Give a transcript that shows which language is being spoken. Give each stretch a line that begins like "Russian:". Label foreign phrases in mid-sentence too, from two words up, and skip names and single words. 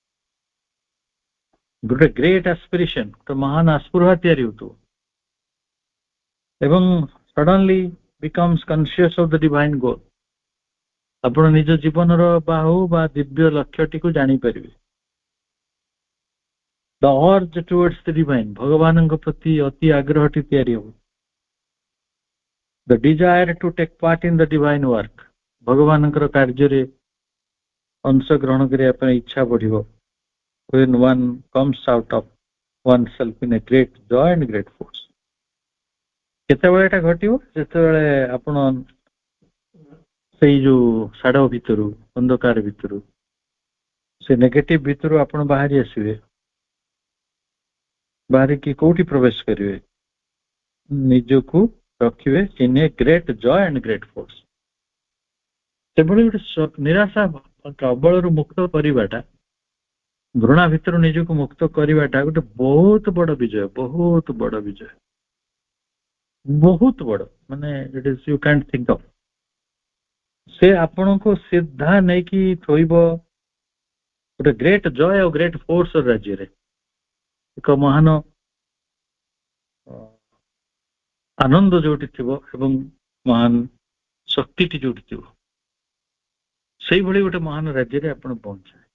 Odia: ଗୋଟେ
English: great aspiration,
Odia: ଗୋଟେ ମହାନ ଆସ୍ପୃହା ତିଆରି ହଉଥିବ ଏବଂ
English: suddenly becomes conscious of the divine goal,
Odia: ଆପଣ ନିଜ ଜୀବନର ବାହୁ ବା ଦିବ୍ୟ ଲକ୍ଷ୍ୟଟିକୁ ଜାଣିପାରିବେ।
English: the urge towards the divine,
Odia: ଭଗବାନଙ୍କ ପ୍ରତି ଅତି ଆଗ୍ରହଟି ତିଆରି ହେବ।
English: the desire to take part in the divine work,
Odia: ଭଗବାନଙ୍କର କାର୍ଯ୍ୟରେ ଅଂଶଗ୍ରହଣ କରିବା ପାଇଁ ଇଚ୍ଛା ବଢିବ।
English: when one comes out of oneself in a great joy and great force।
Odia: କେତେବେଳେ ଏଟା ଘଟିବ? ଯେତେବେଳେ ଆପଣ ସେଇ ଯୋଉ ଶାଡୋ ଭିତରୁ, ଅନ୍ଧକାର ଭିତରୁ, ସେ ନେଗେଟିଭ ଭିତରୁ ଆପଣ ବାହାରି ଆସିବେ, ବାହାରିକି କୋଉଠି ପ୍ରବେଶ କରିବେ? ନିଜକୁ ରଖିବେ
English: in a great joy and great force।
Odia: ସେଭଳି ଗୋଟେ ନିରାଶା କବଳରୁ ମୁକ୍ତ କରିବାଟା, ଘୃଣା ଭିତରୁ ନିଜକୁ ମୁକ୍ତ କରିବାଟା ଗୋଟେ ବହୁତ ବଡ ବିଜୟ, ବହୁତ ବଡ ବିଜୟ, ବହୁତ ବଡ, ମାନେ
English: it is you can't think of.
Odia: ସେ ଆପଣଙ୍କୁ ସିଧା ନେଇକି ଥୋଇବ ଗୋଟେ
English: great joy
Odia: ଆଉ
English: great force
Odia: ରାଜ୍ୟରେ, ଏକ ମହାନ ଆନନ୍ଦ ଯୋଉଠି ଥିବ ଏବଂ ମହାନ ଶକ୍ତିଟି ଯୋଉଠି ଥିବ, ସେଇଭଳି ଗୋଟେ ମହାନ ରାଜ୍ୟରେ ଆପଣ ପହଞ୍ଚିବେ।